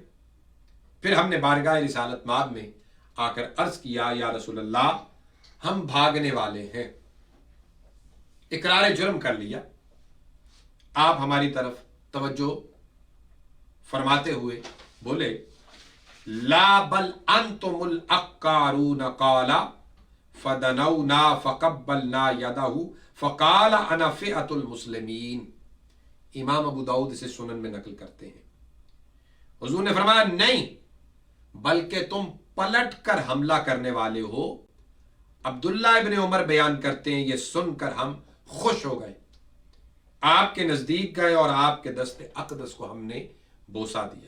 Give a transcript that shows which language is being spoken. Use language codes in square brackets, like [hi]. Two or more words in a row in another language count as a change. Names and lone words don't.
[ur] پھر ہم نے بارگاہ رسالت مآب میں آ کر عرض کیا، یا رسول اللہ ہم بھاگنے والے ہیں. اقرار جرم کر لیا۔ آپ ہماری طرف توجہ فرماتے ہوئے بولے, [ar] لا بل أنتم العكارون قال فدنونا فقبلنا يده فقال أنا فئة المسلمين. [ur] امام ابو داؤد اسے سنن میں نقل کرتے ہیں. حضور نے فرمایا، نہیں بلکہ تم پلٹ کر حملہ کرنے والے ہو. عبداللہ ابن عمر بیان کرتے ہیں، یہ سن کر ہم خوش ہو گئے، آپ کے نزدیک گئے اور آپ کے دست اقدس کو ہم نے بوسہ دیا.